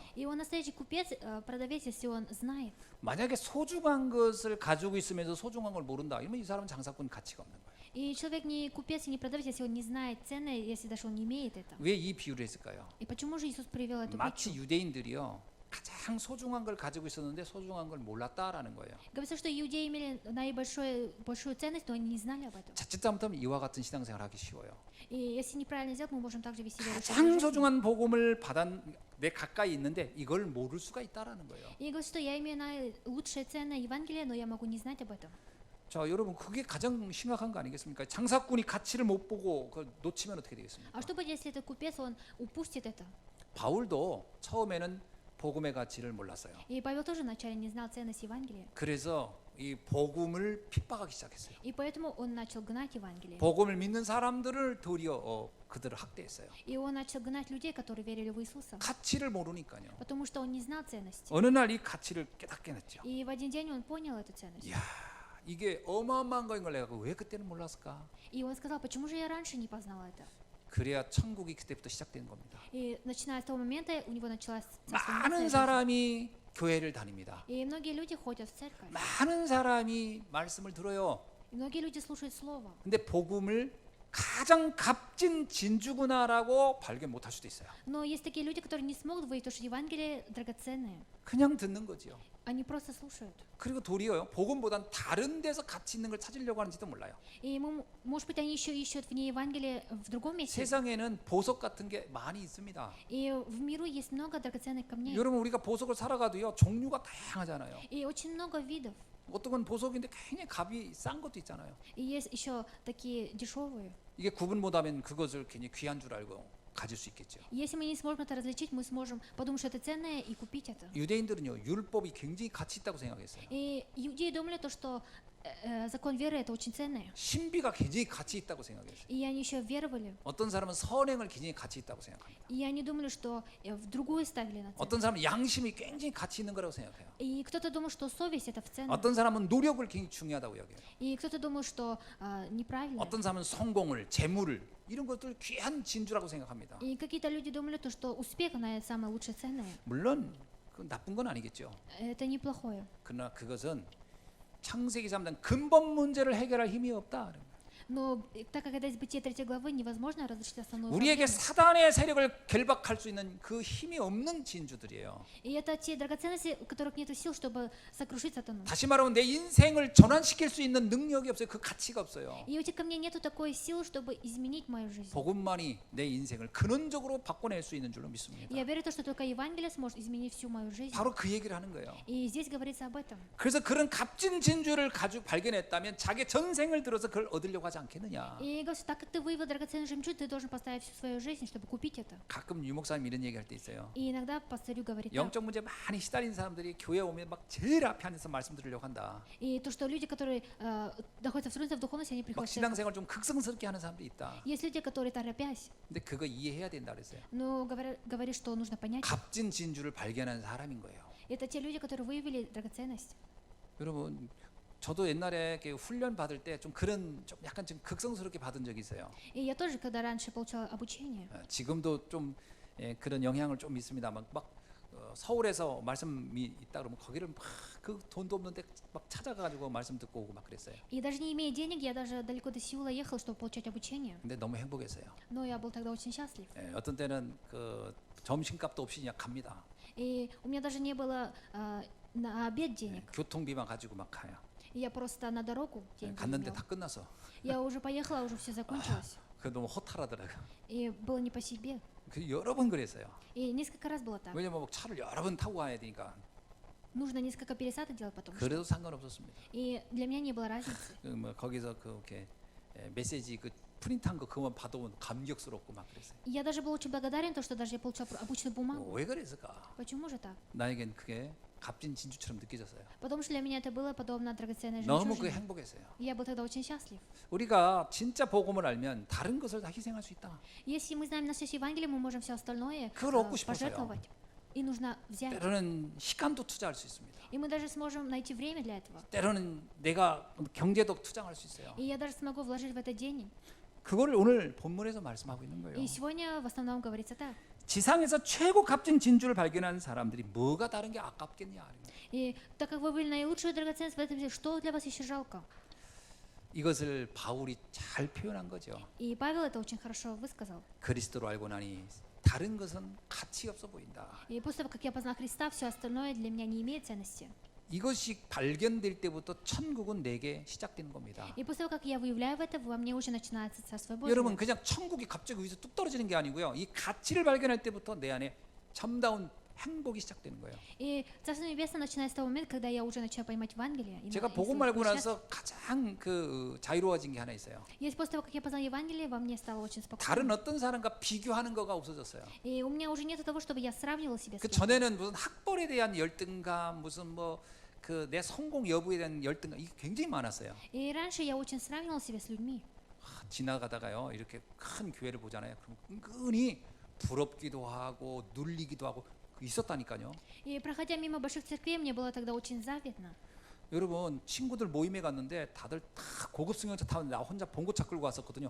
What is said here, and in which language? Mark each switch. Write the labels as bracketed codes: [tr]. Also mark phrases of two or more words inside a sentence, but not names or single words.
[ru] И он настоящий купец, продавец, если он знает. [ko] 만약에 소중한 것을 가지고 있으면서 소중한 걸 모른다, 이러면 이 사람은 장사꾼 가치가 없는 거예요. [ru] И человек не купец и не продавец, если он не знает цены, если даже он не имеет это. [ko] 왜 이 비유를 했을까요? [ru] И почему же Иисус привел эту [ko] 마치 [ru] притчу? [ko] 유대인들이요, 가장 소중한 걸 가지고 있었는데 소중한 걸 몰랐다라는 거예요. [ru] Говорится, что иудеи имели большую ценность, но они не знали об этом. [ko] 자칫 잘못하면 이와 같은 신앙생활 하기 쉬워요. [ru] И если неправильно сделать, мы можем также вести веру. [ko] 가장 소중한 복음을 받은 내 가까이 있는데 이걸 모를 수가 있다라는 거예요. [ru] И говорится, что я имею наилучшее ценное Евангелие, но я могу не знать об этом. [ko] 자, 여러분, 그게 가장 심각한 거 아니겠습니까? 장사꾼이 가치를 못 보고 그걸 놓치면 어떻게 되겠습니까? [ru] А что будет, если этот купец, он упустит это? [ko] 바울도 처음에는 복음의 가치를 몰랐어요. [ru] И Павел тоже вначале не знал ценность Евангелия. [ko] 그래서 이 복음을 핍박하기 시작했어요. [ru] И поэтому он начал гнать Евангелие. [ko] 복음을 믿는 사람들을 도리어 그들을 학대했어요. [ru] И он начал гнать людей, которые верили в Иисуса, [ko] 가치를 모르니까요. [ru] потому что он не знал ценности. [ko] 어느 날 이 가치를 깨닫게 됐죠. [ru] И в один день он понял эту ценность. [ko] 이야, 이게 어마어마한 거인 걸 내가 왜 그때는 몰랐을까? [ru] И он сказал, почему же я раньше не познал это? [ko] 그래야 천국이 그때부터 시작된 겁니다. [ru] И начиная с того момента у него началась Царство Небесное [ko] 많은 [ru] жизнь. [ko] 사람이 교회를 다닙니다. [ru] И многие люди ходят в церковь. [ko] 많은 사람이 말씀을 들어요. [ru] И многие люди слушают Слово. [ko] 근데 복음을 가장 값진 진주구나라고 발견 못할 수도 있어요. [ru] Но есть такие люди, которые не смогут выйти, потому что Евангелие драгоценное. [ko] 그냥 듣는 거지요. [ru] Они просто слушают. [ko] 그리고 도리어요. 복음보단 다른 데서 가치 있는 걸 찾으려고 하는지도 몰라요. [ru] И ему, может быть, они еще ищут вне Евангелия в другом месте. [ko] 세상에는 보석 같은 게 많이 있습니다. [ru] И в миру есть много драгоценных камней. [ko] 여러분 우리가 보석을 살아가도요 종류가 다양하잖아요. [ru] И очень много видов. [ko] 어떤 건 보석인데 굉장히 값이 싼 것도 있잖아요. [ru] И есть еще такие дешевые. [ko] 이게 구분 못하면 그것을 괜히 귀한 줄 알고 가질 수 있겠죠. [ru] Если мы не сможем это различить, мы сможем подумать, что это ценное и купить это. [ko] 유대인들은요 율법이 굉장히 가치 있다고 생각했어요. [ru] И иудеи думали то, что закон веры это очень ценное. [ko] 신비가 굉장히 가치 있다고 생각했어요. [ru] И они еще веровали. [ko] 어떤 사람은 선행을 굉장히 가치 있다고 생각합니다. [ru] И они думали, что в другую ставили на ценность. [ko] 어떤 사람은 양심이 굉장히 가치 있는 거라고 생각해요. [ru] И кто-то думал, что совесть это в ценность. [ko] 어떤 사람은 노력을 굉장히 중요하다고 여겨요. [ru] И кто-то думал, что неправильно. [ko] 어떤 사람은 성공을, 재물을 이런 것들 귀한 진주라고 생각합니다. [ru] И какие-то люди думали то, что успех она самое лучшее ценное. [ko] 물론 그 나쁜 건 아니겠죠. [ru] Это неплохое. [ko] 그러나 그것은 창세기 3장 근본 문제를 해결할 힘이 없다. [ru] Но так как это из Бытия 3 главы, невозможно разрешить основную [ko] 우리에게 [ru] проблему. [ko] 사단의 세력을 결박할 수 있는 그 힘이 없는 진주들이에요. [ru] И это те драгоценности, у которых нет сил, чтобы сокрушить сатану. [ko] 다시 말하면 내 인생을 전환시킬 수 있는 능력이 없어요. 그 가치가 없어요. [ru] И у этих камней нету такой силы, чтобы изменить мою жизнь. [ko] 복음만이 내 인생을 근원적으로 바꿔낼 수 있는 줄로 믿습니다. [ru] Я верю в то, что только Евангелие сможет изменить всю мою жизнь. [ko] 바로 그 얘기를 하는 거예요. [ru] И здесь говорится об этом. [ko] 그래서 그런 값진 진주를 가지고 발견했다면 자기 전생을 들어서 그걸 얻으려고 하지 않겠느냐. [ru] И говорится, так как ты выявил драгоценный жемчуг, ты должен поставить всю свою жизнь, чтобы купить это. [ko] 가끔 유목사님 이런 얘기할 때 있어요. [ru] И иногда пастырю говорит так. [ko] 영적 문제 많이 시달린 사람들이 교회 오면 막 제일 앞에 앉아서 말씀 들으려고 한다. [ru] И то, что люди, которые находятся в трудностях в духовности, они [ko] 막 [ru] приходят в церковь. [ko] 신앙생활 좀 극성스럽게 하는 사람도 있다. [ru] Есть люди, которые торопясь, [ko] 근데 그거 이해해야 된다 그랬어요. [ru] но говорит, что нужно понять. [ko] 값진 진주를 발견한 사람인 거예요. [ru] Это те люди, которые выявили драгоценность. [ko] 여러분 저도 옛날에 이렇게 훈련 받을 때 좀 그런 좀 약간 좀 극성스럽게 받은 적이 있어요. [ru] И я тоже, когда раньше получала обучение, [ko] 지금도 좀 그런 영향을 좀 있습니다만 막 서울에서 말씀이 있다 그러면 거기를 막 그 돈도 없는데 막 찾아가지고 말씀 듣고 오고 막 그랬어요. [ru] и даже не имея денег, я даже далеко до Сеула ехал, чтобы получать обучение. [ko] 근데 너무 행복했어요. [ru] Но я был тогда очень счастлив. [ko] 어떤 때는 그 점심값도 없이 그냥 갑니다. [ru] И у меня даже не было на обед денег. [ko] 교통비만 가지고 막 가요. [ru] И я просто на дорогу деньги [ko] 갔는데 [ru] имела. [ko] 다 끝났어. [ru] Я уже поехала, уже все закончилось. [ko] 그 너무 허탈하더라고요. [ru] И было не по себе. [ko] 그 여러 번 그랬어요. [ru] И несколько раз было так. [ko] 왜냐면 막 차를 여러 번 타고 가야 되니까. [ru] Нужно несколько пересадок делать потом. [ko] 그래도 상관없었습니다. [ru] И для меня не было разницы. [ko] 뭐 거기서 그렇게 메시지 그 프린트한 거 그만 받아오면 감격스럽고 막 그랬어요. [ru] И я даже был очень благодарен, то, что даже я получила обычную бумагу. [ko] 왜 그랬을까? [ru] Почему же так? [ko] 나에겐 그게 값진 진주처럼 느껴졌어요. [ru] Потому что для меня это было подобно драгоценной [ko] 너무 그게 [ru] жемчужине. [ko] 행복했어요. [ru] И я был тогда очень счастлив. [ko] 우리가 진짜 복음을 알면 다른 것을 다 희생할 수 있다. [ru] Если мы знаем настоящее Евангелие, мы можем все остальное [ko] 그걸 얻고 싶어서요. [ru] пожертвовать. И нужно взять. [ko] 때로는 시간도 투자할 수 있습니다. [ru] И мы даже сможем найти время для этого. [ko] 때로는 내가 경제도 투자할 수 있어요. [ru] И я даже смогу вложить в это деньги. [ko] 그거를 오늘 본문에서 말씀하고 있는 거예요. [ru] И сегодня в основном говорится так. [ko] 지상에서 최고 값진 진주를 발견한 사람들이 뭐가 다른 게 아깝겠냐. [ru] И так как вы были наилучшую драгоценность в этом мире, что для вас еще жалко? [ko] 이것을 바울이 잘 표현한 거죠. [ru] И Павел это очень хорошо высказал. [ko] 그리스도로 알고 나니 다른 것은 가치 없어 보인다. [ru] И после того, как я познал Христа, все остальное для меня не имеет ценности. [ko] 이것이 발견될 때부터 천국은 내게 시작되는 겁니다. [ru] И после того, как я выявляю это, во мне уже начинается Царство Божие. [ko] 여러분 그냥 천국이 갑자기 위에서 뚝 떨어지는 게 아니고요. 이 가치를 발견할 때부터 내 안에 참다운 행복이 시작되는 거예요. [ru] И Царство Небесное начинается с того момента, когда я уже начинаю понимать Евангелие. И [ko] 제가 [ru] и [ko] 복음 [ru] слышать [ko] 알고 [ru] счастье. [ko] 나서 가장 그 자유로워진 게 하나 있어요. [ru] И после того, как я познал Евангелие, во мне стало очень спокойно. [ko] 다른 어떤 사람과 비교하는 거가 없어졌어요. [ru] И у меня уже нет того, чтобы я сравнивал себя с [ko] 그 [ru] кем-то. [ko] 전에는 무슨 학벌에 대한 열등감, 무슨 뭐 그 내 성공 여부에 대한 열등감 이게 굉장히 많았어요. [ru] И раньше я очень сравнивал себя с людьми. [ko] 지나가다가요 이렇게 큰 교회를 보잖아요. 그럼 은근히 부럽기도 하고 눌리기도 하고 있었다니까요. [ru] И проходя мимо больших церквей, мне было тогда очень завидно. [ko] 여러분 친구들 모임에 갔는데 다들 다 고급 승용차 타는데 나 혼자 봉고차 끌고 왔었거든요.